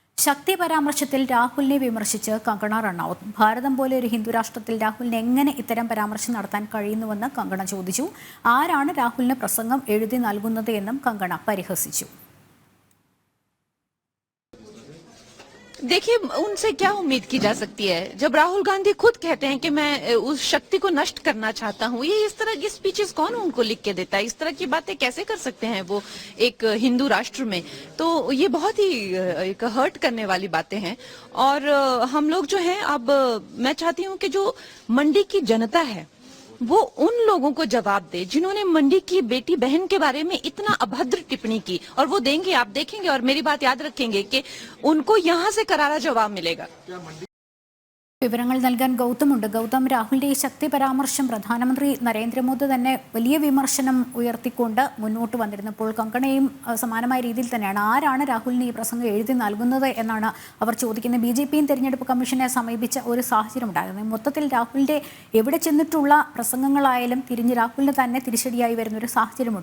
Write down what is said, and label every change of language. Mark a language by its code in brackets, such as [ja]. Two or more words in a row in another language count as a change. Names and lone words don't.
[ml] ശക്തി പരാമർശത്തിൽ രാഹുലിനെ വിമർശിച്ച് കങ്കണ റണൌത്ത്. ഭാരതം പോലെ ഒരു ഹിന്ദു രാഷ്ട്രത്തിൽ രാഹുലിന് എങ്ങനെ ഇത്തരം പരാമർശം നടത്താൻ കഴിയുന്നുവെന്ന് കങ്കണ ചോദിച്ചു. ആരാണ് രാഹുലിന് പ്രസംഗം എഴുതി നൽകുന്നത് എന്നും കങ്കണ പരിഹസിച്ചു. [hi] देखिए, उनसे क्या उम्मीद की जा सकती है जब राहुल गांधी खुद कहते हैं कि मैं उस शक्ति को नष्ट करना चाहता हूं। ये इस तरह की स्पीचेस कौन उनको लिख के देता है? इस तरह की बातें कैसे कर सकते हैं वो एक हिंदू राष्ट्र में? तो ये बहुत ही एक हर्ट करने वाली बातें हैं। और हम लोग जो हैं, अब मैं चाहती हूं कि जो मंडी की जनता है वो उन लोगों को जवाब दे जिन्होंने मंडी की बेटी बहन के बारे में इतना अभद्र टिप्पणी की, और वो देंगे, आप देखेंगे और मेरी बात याद रखेंगे कि उनको यहाँ से करारा जवाब मिलेगा। [ml] വിവരങ്ങൾ നൽകാൻ ഗൗതമുണ്ട്. ഗൗതം, രാഹുലിന്റെ ഈ ശക്തി പരാമർശം പ്രധാനമന്ത്രി നരേന്ദ്രമോദി തന്നെ വലിയ വിമർശനം ഉയർത്തിക്കൊണ്ട് മുന്നോട്ട് വന്നിരുന്നപ്പോൾ കങ്കണയും സമാനമായ രീതിയിൽ തന്നെയാണ്. ആരാണ് രാഹുലിന് ഈ പ്രസംഗം എഴുതി നൽകുന്നത് എന്നാണ് അവർ ചോദിക്കുന്നത്. BJPയും തെരഞ്ഞെടുപ്പ് കമ്മീഷനെ സമീപിച്ച ഒരു സാഹചര്യം ഉണ്ടായിരുന്നു. മൊത്തത്തിൽ രാഹുലിന്റെ എവിടെ ചെന്നിട്ടുള്ള പ്രസംഗങ്ങളായാലും തിരിഞ്ഞ് രാഹുലിന് തന്നെ തിരിച്ചടിയായി വരുന്ന ഒരു സാഹചര്യമുണ്ട്.